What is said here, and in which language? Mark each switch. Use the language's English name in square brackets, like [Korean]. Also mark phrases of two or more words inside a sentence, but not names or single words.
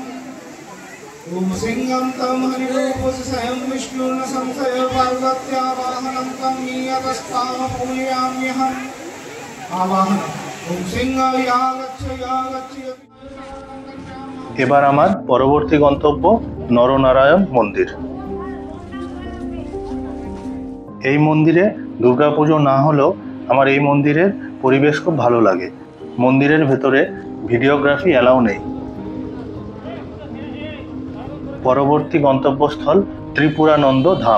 [Sanskrit] ओम सिंहं तं हरिरूपोऽसि स्वयं विष्णुर्न संशयः पार्वत्या वाहनं तं हीयतस्तां पूजयाम्यहम्। आवाहनम् ओम सिंह यागच्छ यागच्छ। [Bangla] এবার আমার পরবর্তী গন্তব্য নরনারায়ণ মন্দির। এই মন্দিরে দুর্গাপুজো না হলেও আমার এই মন্দিরের পরিবেশ খুব ভালো লাগে। মন্দিরের ভেতরে ভিডিওগ্রাফি অ্যালাউ নেই। পরবর্তী গন্তব্যস্থল ত্রিপুরানন্দ ধাম।